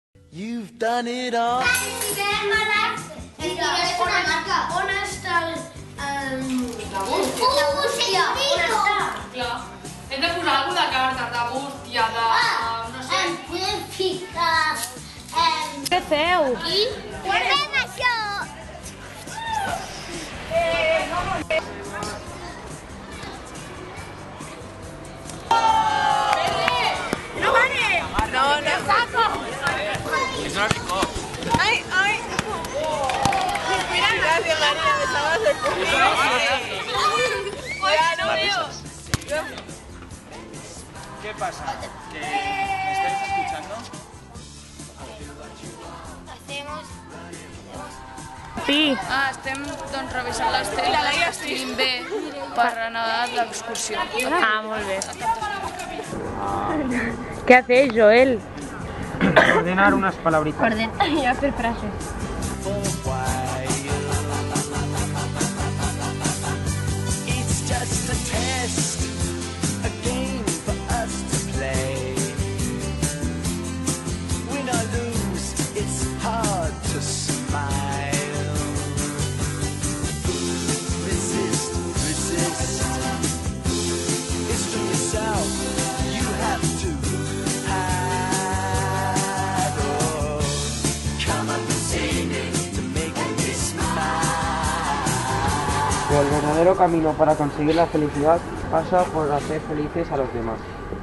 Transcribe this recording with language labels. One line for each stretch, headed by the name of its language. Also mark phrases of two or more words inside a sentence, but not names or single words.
English: You've done it all.
Catalan: On està el... La bústia. Clar. Hem de posar alguna de cartes, de bústia, de... no sé. Podem ficar... Què feu? Aquí? Fem això!
Spanish: No vale! No, no. Eso no picó. Ay, ay. Mira, gracias María, me estabas escuchando. Ya no veo. ¿Qué pasa? ¿Que me estáis escuchando? Sí.
Catalan: Estem doncs, revisant les teles i escrivint bé per anar a l'excursió. Ah, molt bé.
Spanish: ¿Qué hacéis, Joel? Ordenar unas palabritas. Y hacer frases.
English: It's just a test, a game for us to play. Win or lose, it's hard to smile. Resist, resist. It's for yourself, you have to hide. Oh, come on, sing it to make me smile.
Spanish: El verdadero camino para conseguir la felicidad pasa por hacer felices a los demás.